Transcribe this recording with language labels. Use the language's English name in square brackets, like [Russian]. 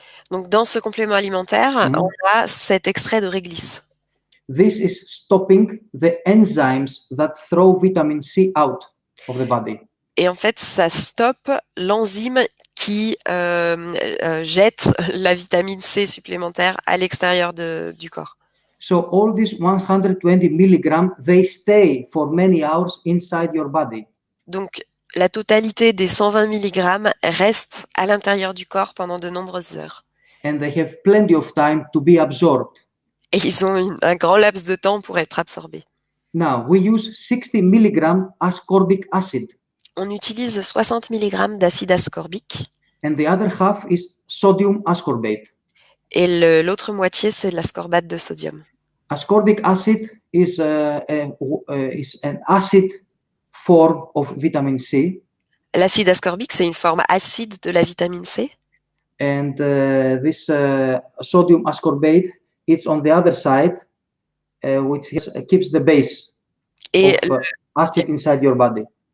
[French] Donc, dans ce complément alimentaire, on a cet extrait de réglisse. [English] This is stopping the enzymes that throw vitamin C out of the body. [French] Et en fait, ça stoppe l'enzyme qui jette la vitamine C supplémentaire à l'extérieur du corps. [English] So all these 120 milligrams, they stay for many hours inside your body. [French] Donc, la totalité des 120 mg reste à l'intérieur du corps pendant de nombreuses heures. [English] And they have plenty of time to be absorbed. [French] Et ils ont un grand laps de temps pour être absorbés. [English] Now, we use 60 milligrams ascorbic acid. [French] On utilise 60 mg d'acide ascorbique. [English] And the other half is sodium ascorbate. [French] Et l'autre moitié, c'est l'ascorbate de sodium. [English] Ascorbic acid is an acid form of vitamin C. [French] L'acide ascorbique, c'est une forme acide de la vitamine C. [English] And this sodium ascorbate, it's on the other side, which keeps the base of acid inside your body.